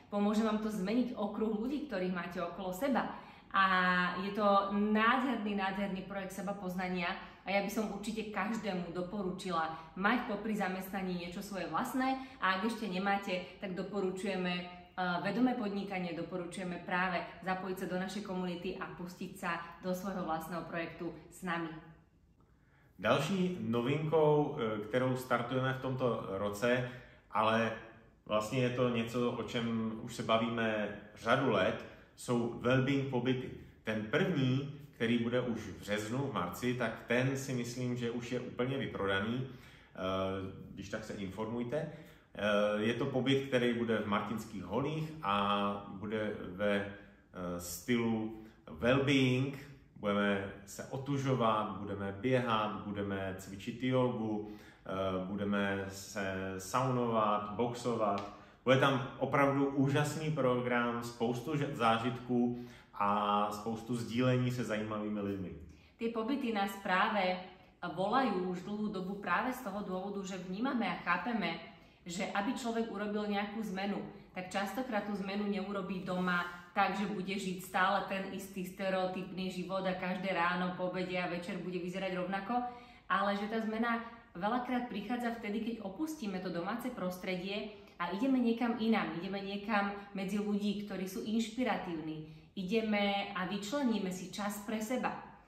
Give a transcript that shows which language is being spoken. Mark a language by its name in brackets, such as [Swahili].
[Slovak] Pomôže vám to zmeniť okruh ľudí, ktorých máte okolo seba. A je to nádherný projekt sebapoznania a ja by som určite každému doporučila mať popri zamestnaní niečo svoje vlastné a ak ešte nemáte, tak doporučujeme vedomé podnikanie, doporučujeme práve zapojiť sa do našej komunity a pustiť sa do svojho vlastného projektu s nami. [Czech] Další novinkou, kterou startujeme v tomto roce, ale vlastně je to něco, o čem už se bavíme řadu let, jsou wellbeing pobyty. Ten první, který bude už v březnu, [Slovak] v marci, [Czech] tak ten si myslím, že už je úplně vyprodaný, když tak se informujte. Je to pobyt, který bude v Martinských holích a bude ve stylu wellbeing. Budeme se otužovat, budeme běhat, budeme cvičit jogu, budeme se saunovat, boxovat. Bude tam opravdu úžasný program, spoustu zážitků a spoustu sdílení se zajímavými lidmi. [Slovak] Tie pobyty nás práve volajú už dlhú dobu práve z toho dôvodu, že vnímame a chápeme, že aby človek urobil nejakú zmenu, tak častokrát tú zmenu neurobí doma, takže bude žiť stále ten istý stereotypný život a každé ráno, po obede a večer bude vyzerať rovnako, ale že tá zmena veľakrát prichádza vtedy, keď opustíme to domáce prostredie a ideme niekam inám, ideme niekam medzi ľudí, ktorí sú inšpiratívni, ideme a vyčleníme si čas pre seba.